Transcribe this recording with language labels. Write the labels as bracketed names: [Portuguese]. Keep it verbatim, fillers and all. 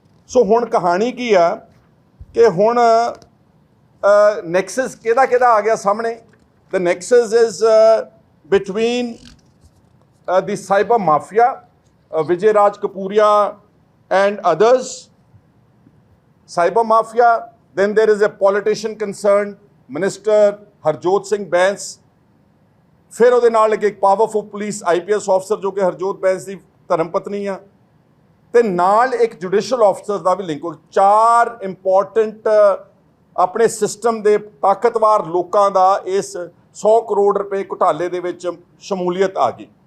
[Punjabi] ਸੋ ਹੁਣ ਕਹਾਣੀ ਕੀ ਆ ਕਿ ਹੁਣ ਨੈਕਸਸ ਕਿਹਦਾ ਕਿਹਦਾ ਆ ਗਿਆ ਸਾਹਮਣੇ। [English] The nexus is between the cyber mafia, Vijay Raj Kapuria and others, cyber mafia. Then there is a politician concerned, Minister Harjot Singh Bains. [Punjabi] ਫਿਰ ਉਹਦੇ ਨਾਲ ਇੱਕ ਇੱਕ ਪਾਵਰਫੁਲ ਪੁਲਿਸ ਆਈਪੀਐਸ ਆਫਸਰ ਜੋ ਕਿ ਹਰਜੋਤ ਬੈਂਸ ਦੀ ਧਰਮ ਪਤਨੀ ਆ, ਤੇ ਨਾਲ ਇੱਕ ਜੁਡੀਸ਼ੀਅਲ ਆਫਸਰ ਦਾ ਵੀ ਲਿੰਕ ਹੋ। ਚਾਰ ਇੰਪੋਰਟੈਂਟ ਆਪਣੇ ਸਿਸਟਮ ਦੇ ਤਾਕਤਵਰ ਲੋਕਾਂ ਦਾ ਇਸ ਸੌ ਕਰੋੜ ਰੁਪਏ ਘੁਟਾਲੇ ਦੇ ਵਿੱਚ ਸ਼ਮੂਲੀਅਤ ਆ ਗਈ।